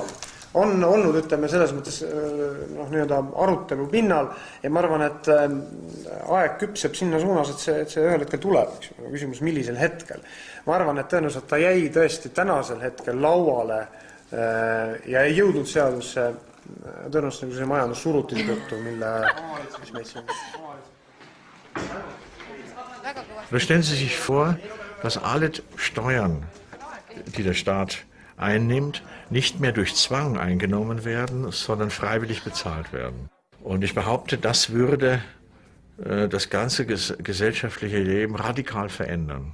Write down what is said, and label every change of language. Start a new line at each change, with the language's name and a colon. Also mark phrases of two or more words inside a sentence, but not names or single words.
Estonian: On olnud, ütleme, selles mõttes arutelu pinnal ja ma arvan, et aeg küpseb sinna suunas, et see ühel hetkel tuleb. Küsimus, millisel hetkel. Ma arvan, et tõenäoliselt ta jäi tõesti tänasel hetkel lauale ja ei jõudnud seadusse tõenäoliselt nagu see majandussurutise tõttu, mille...
German: Stellen Sie sich vor, dass alle Steuern, die der Staat einnimmt, nicht mehr durch Zwang eingenommen werden, sondern freiwillig bezahlt werden. Und ich behaupte, das würde das ganze gesellschaftliche Leben radikal verändern.